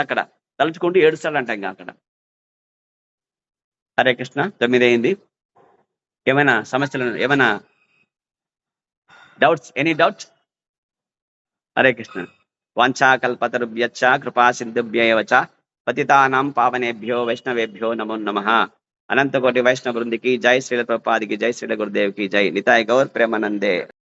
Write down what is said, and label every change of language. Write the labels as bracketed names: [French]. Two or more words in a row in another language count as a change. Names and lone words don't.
[Telugu] అక్కడ తలుచుకుంటూ ఏడుస్తాడంట. ఇంకా అక్కడ హరే కృష్ణ. 9 అయింది. ఏమైనా సమస్యలు, ఏమైనా డౌట్స్? [English] any doubts? [Sanskrit] హరే కృష్ణ. వాంఛా కల్పతరుభ్యశ్చ కృపా సిద్ధుభ్యైవ చ పతితానాం పావనేభ్యో వైష్ణవేభ్యో నమో నమః. [Telugu] అనంతకోటి వైష్ణవ బృందికి జై, శ్రీల ప్రభుపాదికి జై, శ్రీల గురుదేవ్కి జై, నితాయ్ గౌర్ ప్రేమానందే.